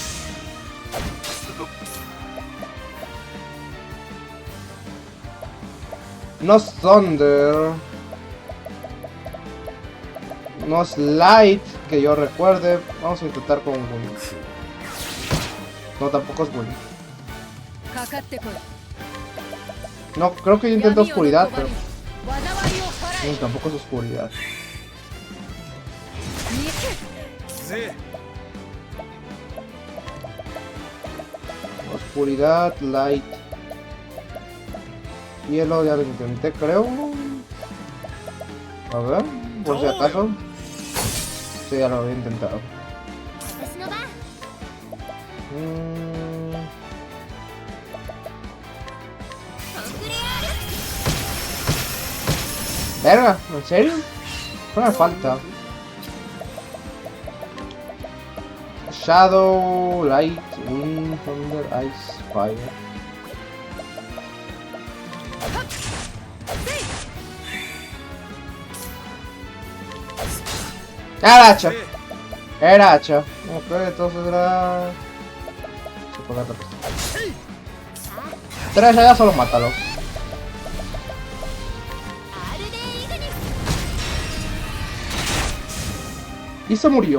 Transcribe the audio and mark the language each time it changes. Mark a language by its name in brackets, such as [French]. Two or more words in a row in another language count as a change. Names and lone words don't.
[Spanish] No es Thunder. No es Light, que yo recuerde. Vamos a intentar con Wind. No, tampoco es Wind. [Japanese] かかってこい [Spanish] No, creo que yo intenté [Japanese] 闇を [Spanish] oscuridad, [Japanese] の [Spanish] pero [Japanese] 拒み災いを払え [Spanish] no, tampoco es oscuridad. [Japanese] ぜ [Spanish] Oscuridad, light. Hielo, ya lo intenté, creo. A ver, por si acaso. Sí, ya lo había intentado. [Japanese] 私の番。 コンクレアール。 [Spanish] Verga, ¿en serio? No me falta. [English] Shadow, light, wind, thunder, ice, fire. [Spanish] Era hacha. Era hacha. Ok, entonces era... Tres ya solo mátalo. [Japanese] アルデイグニス。 [Spanish] Y se murió.